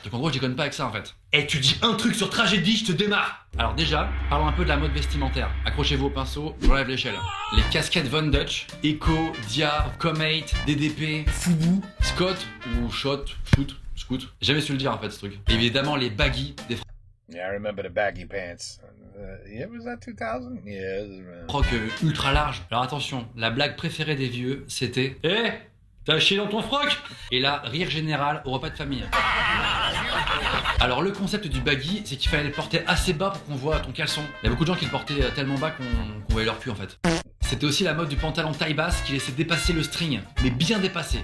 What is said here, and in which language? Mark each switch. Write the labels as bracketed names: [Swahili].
[French] Donc en gros je déconne pas avec ça en fait. Et tu dis un truc sur tragédie, je te démarre. Alors déjà, parlons un peu de la mode vestimentaire. Accrochez-vous au pinceau, j'enlève l'échelle. Les casquettes Von Dutch, Echo, Dia, Comate, DDP, Fubu, Scott ou Shoot. J'ai jamais su le dire en fait ce truc. Et évidemment les baggy des [English] Yeah, I remember the baggy pants. Yeah, was that 2000? Yeah. [French] Frocs ultra larges. Alors attention, la blague préférée des vieux, c'était Eh, t'as chié dans ton froc? Et là, rire général au repas de famille. Alors le concept du baggy, c'est qu'il fallait le porter assez bas pour qu'on voit ton caleçon. Il y a beaucoup de gens qui le portaient tellement bas qu'on voyait leur cul en fait. C'était aussi la mode du pantalon taille basse qui laissait dépasser le string, mais bien dépassé.